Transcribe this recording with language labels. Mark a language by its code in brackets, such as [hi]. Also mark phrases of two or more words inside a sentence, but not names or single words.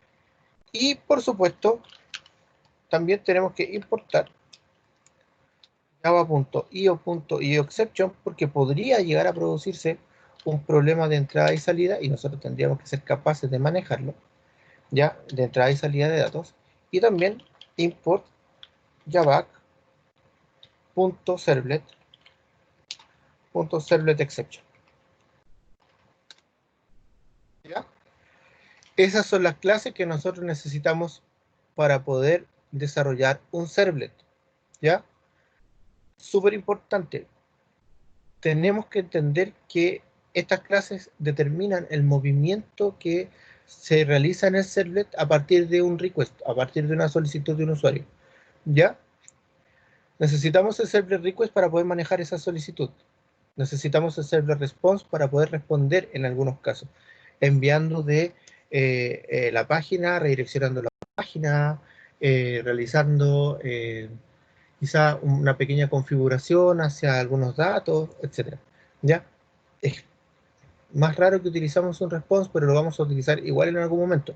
[es] Y por supuesto, también tenemos que importar java.io.ioException, porque podría llegar a producirse un problema de entrada y salida y nosotros tendríamos que ser capaces de manejarlo, ya, de entrada y salida de datos. [en] Y también import javac.servlet exception. [es] ¿Ya? Esas son las clases que nosotros necesitamos para poder desarrollar un servlet. ¿Ya? Súper importante. Tenemos que entender que estas clases determinan el movimiento que se realiza en el servlet a partir de un request, a partir de una solicitud de un usuario. ¿Ya? Necesitamos el [en] servlet request [es] para poder manejar esa solicitud. Necesitamos el [en] servlet response [es] para poder responder en algunos casos, enviando de la página, redireccionando la página, realizando quizá una pequeña configuración hacia algunos datos, etcétera. ¿Ya? Es más raro que utilizamos un response, pero lo vamos a utilizar igual en algún momento.